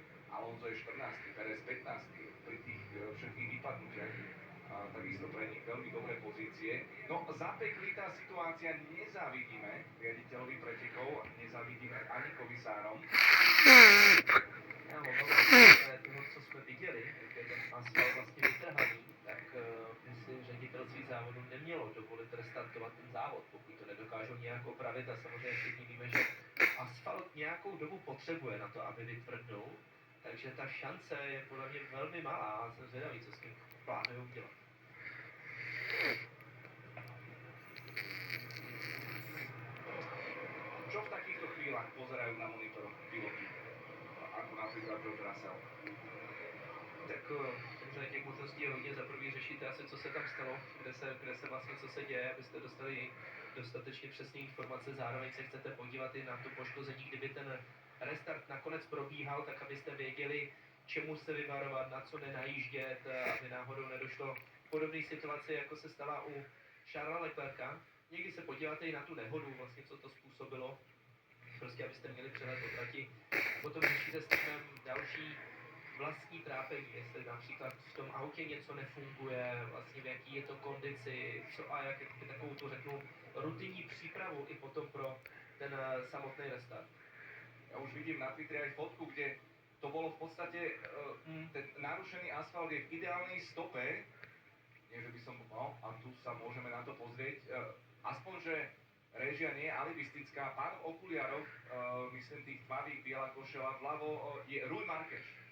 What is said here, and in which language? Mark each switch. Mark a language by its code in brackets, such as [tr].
[sk] Alonso je 14, Perez 15. Pri tých všetkých vypadnutiach takisto pre nich veľmi veľmi dobré pozície. No, zapeklitá situácia, nezávidíme riaditeľovi pretekov, nezávidíme ani komisárom. [cs] Já mám ale toho, co jsme viděli, jak je ten asfalt vlastně vytrhaný, tak by si ředitelství závodu nemělo dovolit restartovat ten závod, pokud to nedokážou nějak opravit. A samozřejmě všichni víme, že asfalt nějakou dobu potřebuje na to, aby vytvrdnul, takže ta šance je podle mě velmi malá a jsem zvědavý, co s tím plánují udělat. [sk] Čo v takýchto chvíľach pozerajú na monitoroch piloti? Ako napríklad George Russell. [cs] Tak samozřejmě těch možností je hodně. Za prvý řešíte asi, co se tam stalo, kde se vlastně co se děje, abyste dostali dostatečně přesné informace. Zároveň se chcete podívat i na to poškození, kdyby ten restart nakonec probíhal, tak abyste věděli, čemu se vyvarovat, na co nenajíždět, aby náhodou nedošlo k podobné situaci, jako se stala u Charlesa Leclerca. Někdy se podíváte i na tu nehodu, vlastně co to způsobilo, prostě abyste měli přehled o trati. Potom řešíte s týmem další vlastní trápení, jestli například v tom autě něco nefunguje, vlastně v jaký je to kondici, co a jak takovou tu řeknu rutinní přípravu i potom pro ten samotný restart. [sk] Ja už vidím na Twitteri aj fotku, kde to bolo v podstate, ten narušený asfalt je v ideálnej stope, nie že by som, no a tu sa môžeme na to pozrieť, aspoň, že réžia nie je alibistická, pán v okuliároch, myslím tých tmavých, biela košela, vľavo je Rui Marquez.